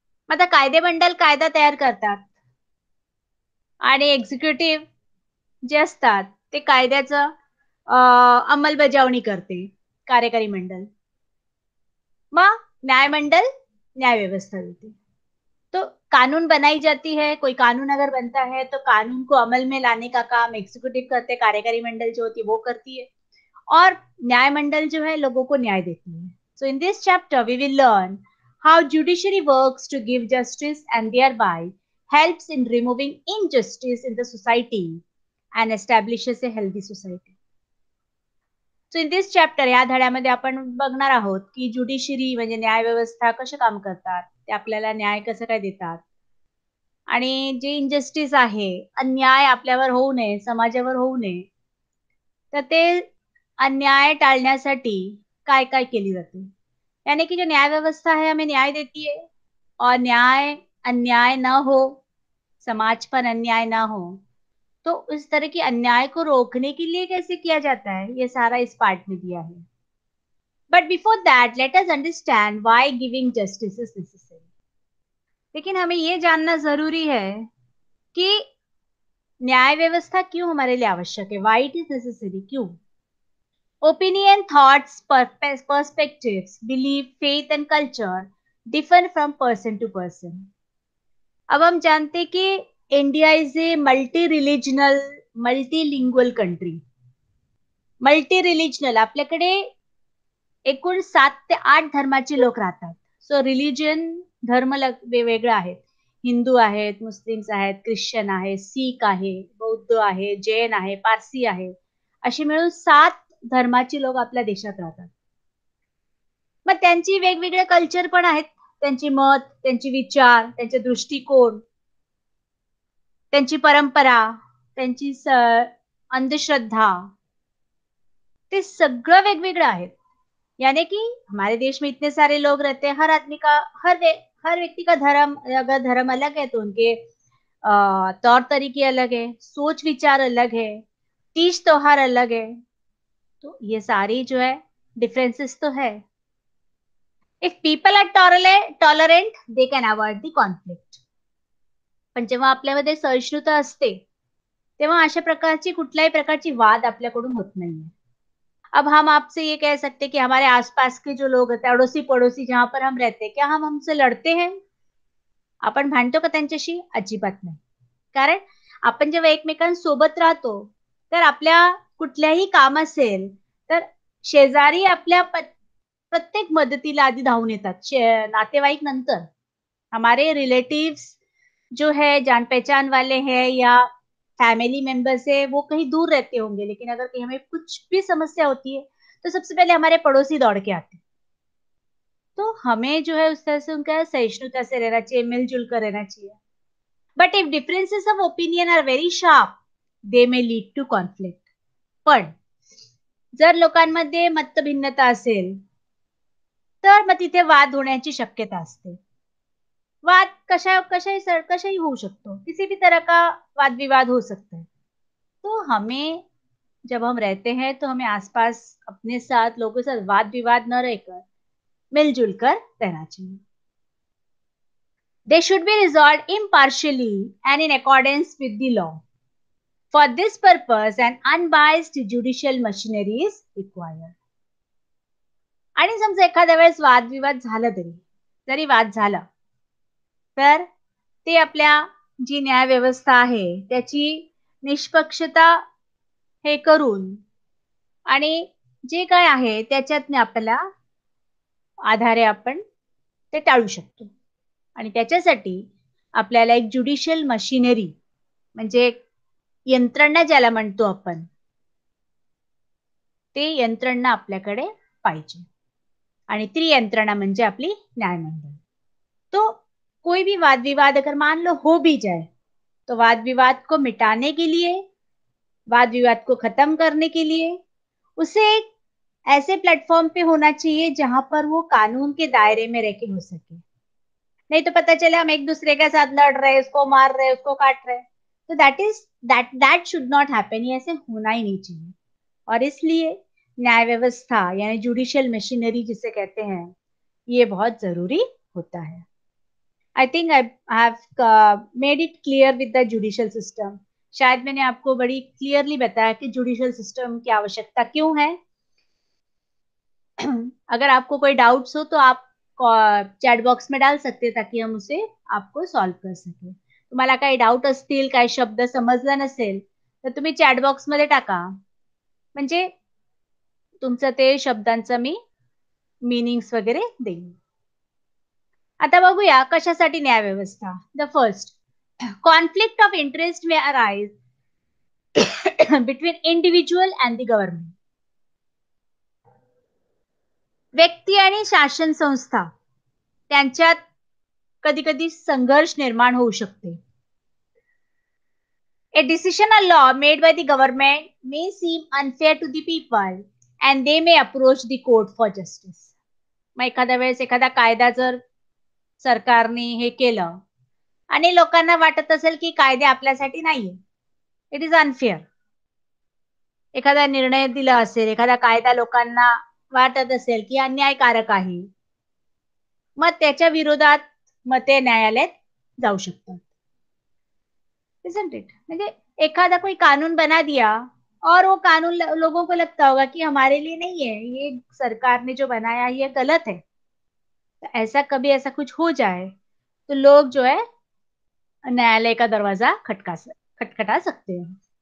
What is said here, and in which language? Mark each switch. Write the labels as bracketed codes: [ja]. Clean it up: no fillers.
[mr] आता कायदे मंडळ कायदा तयार करतात आणि एक्झिक्युटिव्ह जे असतात ते कायद्याचं अंमलबजावणी करते, कार्यकारी मंडळ. मग न्याय मंडल न्याय व्यवस्था देती. [hi] तो कानून बनाई जाती है, कोई कानून अगर बनता है तो कानून को अमल में लाने का काम एग्जीक्यूटिव करते, कार्यकारी मंडल जो होती है वो करती है, और न्याय मंडल जो है लोगों को न्याय देती है. [en] So in this chapter we will learn how judiciary works to give justice and thereby helps in removing injustice in the society and establishes a healthy society. So in this chapter [mr] या धड्यामध्ये आपण बघणार आहोत की judiciary म्हणजे न्याय व्यवस्था कसे काम करतात, ते आपल्याला न्याय कसं काय देतात, आणि जे इनजस्टिस आहे, अन्याय आपल्यावर होऊ नये, समाजावर होऊ नये, तर ते अन्याय टाळण्यासाठी काय काय केली जाते. [hi] यानी कि जो न्याय व्यवस्था है हमें न्याय देती है, और न्याय अन्याय न हो, समाज पर अन्याय न हो, तो इस तरह की अन्याय को रोकने के लिए कैसे किया जाता है, ये सारा इस पार्ट में दिया है. [en] But before that let us understand why giving justice is necessary. [hi] लेकिन हमें ये जानना जरूरी है कि न्याय व्यवस्था क्यों हमारे लिए आवश्यक है, [en] why it is necessary, [hi] क्यों. [en] Opinion, thoughts, perspectives, belief, faith and culture differ from person to person. [hi] अब हम जानते कि [en] India is a multi religional multilingual country. [mr] Multi रिलिजनल, आपल्याकडे एकूण 7 ते 8 धर्माचे लोक राहतात. सो रिलिजन, धर्म वेगवेगळे आहेत. हिंदू आहेत, मुस्लिम्स आहेत, ख्रिश्चन आहे, सीख आहे, बौद्ध आहे, जैन आहे, पारसी आहे. अशी मिळून 7 धर्माची लोक आपल्या देशात राहतात. मग त्यांची वेगवेगळे कल्चर पण आहेत. त्यांची मत, त्यांचे विचार, त्यांचे दृष्टिकोन, त्यांची परंपरा, त्यांची अंधश्रद्धा, ते सगळं वेगवेगळं आहे. [hi] यानी कि हमारे देश में इतने सारे लोग रहते हैं, हर आदमी का हर व्यक्ति का धर्म, अगर धर्म अलग है तो उनके तौर तरीके अलग है, सोच विचार अलग है, तीज त्योहार अलग है. तो ये सारी जो है डिफरेंसेस तो है. [en] If people are tolerant they can avoid the conflict. [mr] पण जेव्हा आपल्यामध्ये सहिष्णुता असते तेव्हा अशा प्रकारची कुठल्याही प्रकारची वाद आपल्याकडून होत नाहीये. [hi] अब हम आपसे ये कह सकते हैं कि हमारे आसपास के जो लोग होते हैं, अड़ोसी पड़ोसी जहां पर हम रहते हैं, क्या हम हमसे लढते हैं? [mr] आपण भांडतो का त्यांच्याशी? अजिबात नाही. कारण आपण जेव्हा एकमेकांसोबत राहतो तर आपल्या कुठल्याही काम असेल तर शेजारी आपल्या प्रत्येक मदतीला आधी धावून येतात. नातेवाईक नंतर. [hi] हमारे रिलेटिव्स जो है, जान पहचान वाले हैं या फैमिली मेंबर्स है, वो कहीं दूर रहते होंगे, लेकिन अगर कहीं हमें कुछ भी समस्या होती है तो सबसे पहले हमारे पड़ोसी दौड़ के आते हैं. तो हमें जो है उस तरह से उनका सहिष्णुता से रहना चाहिए, मिलजुल कर रहना चाहिए. [en] But if differences of opinion are very sharp they may lead to conflict. [mr] पण जर लोकांमध्ये मतभिन्नता असेल तर मग तिथे वाद होण्याची शक्यता असते. वाद कशाही होऊ शकतो. [hi] किसी भी तरह का वाद विवाद हो सकता है. तो हमें, जब हम रहते हैं तो हमें आसपास अपने साथ लोगों के साथ वाद विवाद न रहकर मिलजुल कर रहना चाहिए. [en] They should be resolved impartially and in accordance with the law. For this purpose, an unbiased judicial machinery is required. [mr] आणि समजा एखाद्या वेळेस वादविवाद झाला, जरी वाद झाला तर ते आपल्या जी न्याय व्यवस्था आहे त्याची निष्पक्षता हे करून आणि जे काय आहे त्याच्यात आपल्याला आधारे आपण ते टाळू शकतो. आणि त्याच्यासाठी आपल्याला एक ज्युडिशियल मशिनरी, म्हणजे यंत्रणा ज्याला म्हणतो आपण, ते यंत्रणा आपल्याकडे पाहिजे. आणि ती यंत्रणा म्हणजे आपली न्यायमंडळ. [hi] तो कोई भी वाद विवाद अगर मान लो हो भी जाए तो वाद विवाद को मिटाने के लिए, वाद विवाद को खत्म करने के लिए उसे एक ऐसे प्लेटफॉर्म पे होना चाहिए जहां पर वो कानून के दायरे में रह के हो सके. नहीं तो पता चले हम एक दूसरे के साथ लड़ रहे, उसको मार रहे, उसको काट रहे. तो [en] That should not happen. [hi] ये ऐसे होना ही नहीं चाहिए. और इसलिए न्याय व्यवस्था यानी जुडिशियल मशीनरी जिसे कहते हैं, ये बहुत जरूरी होता है. [en] I think I have made it clear with the judicial system. [hi] शायद मैंने आपको बड़ी क्लियरली बताया कि जुडिशियल सिस्टम की आवश्यकता क्यों है. अगर आपको कोई डाउट्स हो तो आप चॅट बॉक्स में डाल सकते ताकि हम उसे आपको सॉल्व कर सके. [mr] तुम्हाला काही डाऊट असतील, काही शब्द समजला नसेल तर तुम्ही चॅट बॉक्स मध्ये टाका, म्हणजे तुमचं ते शब्दांचा मी मीनिंग्स वगैरे देईन. आता बघूया कशासाठी न्याय व्यवस्था. [en] The first, conflict of interest may arise between individual and the government. [mr] व्यक्ती आणि शासन संस्था त्यांच्यात कधी कधी संघर्ष निर्माण होऊ शकते. [en] A decision or law made by the government may seem unfair to the people and they may approach the court for justice. [mr] मग एखाद्या वेळेस एखादा कायदा जर सरकारने हे केलं आणि लोकांना वाटत असेल की कायदे आपल्यासाठी नाहीये, [en] It is unfair. [mr] एखादा निर्णय दिला असेल, एखादा कायदा लोकांना वाटत असेल की अन्यायकारक आहे, मग त्याच्या विरोधात मते न्यायालयात जाऊ शकतात. [en] Isn't it? [mr] म्हणजे एखादा [hi] कोई कानून बना दिया और वो कानून लोगों को लगता होगा कि हमारे लिए नहीं है, ये सरकार ने जो बनाया ये गलत है. तो ऐसा कभी ऐसा कुछ हो जाए तो लोग जो है न्यायालय का दरवाजा खटखटा सकते हैं.